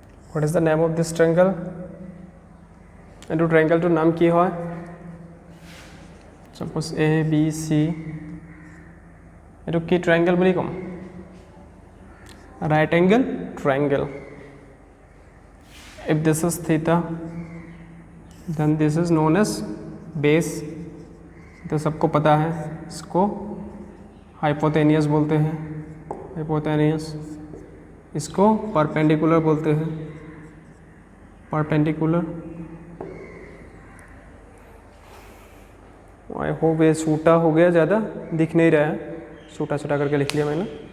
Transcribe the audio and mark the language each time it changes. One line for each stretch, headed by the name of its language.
English: what is the name of this triangle
Assamese: এটো ট্ৰায়াঙ্গলটোৰ নাম কি হয়
English: suppose A B C
Assamese: এটো কি ট্ৰায়াঙ্গল বুলি কম
English: right angle triangle. If this is theta then this is known as base.
Hindi: तो सबको पता है इसको हाइपोटेनियस बोलते हैं, हाइपोटेनियस। इसको परपेंडिकुलर बोलते हैं, परपेंडिकुलर।
English: I hope
Hindi: ये छोटा हो गया, ज़्यादा दिख नहीं रहा है, छोटा छोटा करके लिख लिया मैंने।